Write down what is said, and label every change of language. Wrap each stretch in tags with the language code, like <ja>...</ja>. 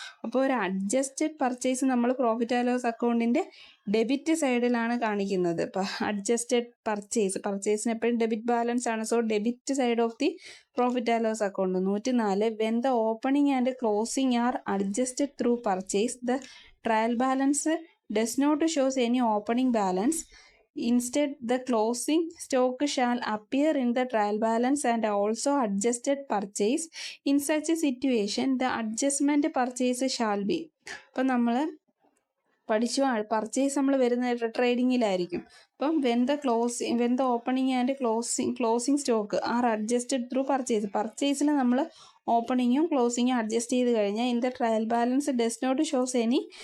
<ml>അപ്പോൾ ഒരു adjusted purchase നമ്മൾ പ്രോഫിറ്റ് ആൻഡ് ലോസ് അക്കൗണ്ടിൻ്റെ ഡെബിറ്റ് സൈഡിലാണ് കാണിക്കുന്നത്. ഇപ്പോൾ അഡ്ജസ്റ്റഡ് പർച്ചേസിന് എപ്പോഴും ഡെബിറ്റ് ബാലൻസ് ആണ്.</ml> <en>So debit side of the profit and loss account. 104. When the opening and closing are adjusted through purchase, the trial balance does not shows any opening balance. Instead, the closing stock shall appear in the trial balance and also adjusted purchase. In such a situation, the adjustment purchase shall be.</en> <ml>അപ്പം നമ്മൾ പഠിച്ചു purchase നമ്മൾ വരുന്ന ട്രേഡിങ്ങിലായിരിക്കും.</ml> <en>അപ്പം when the opening and closing stock are adjusted through</en> <ml>പർച്ചേസിൽ നമ്മൾ ഓപ്പണിങ്ങും ക്ലോസിങ്ങും adjust ചെയ്ത് കഴിഞ്ഞാൽ</ml> <en>In the trial balance does not shows any.</en>